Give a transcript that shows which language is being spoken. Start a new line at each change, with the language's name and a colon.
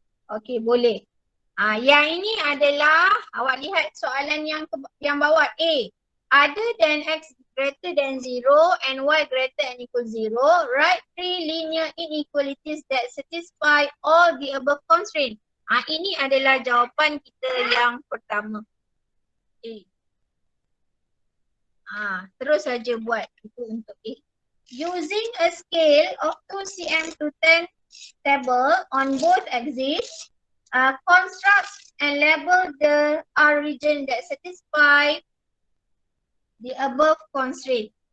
Malay: Okey, boleh. Yang ini adalah awak lihat soalan yang bawah A.
English: Other than x greater than 0 and y greater than equal 0, write 3 linear inequalities that satisfy all the above constraint.
Malay: Ini adalah jawapan kita yang pertama. Terus saja buat itu untuk A.
English: Using a scale of 2 cm to 10 table on both axes, construct and label the R region that satisfy the above constraint.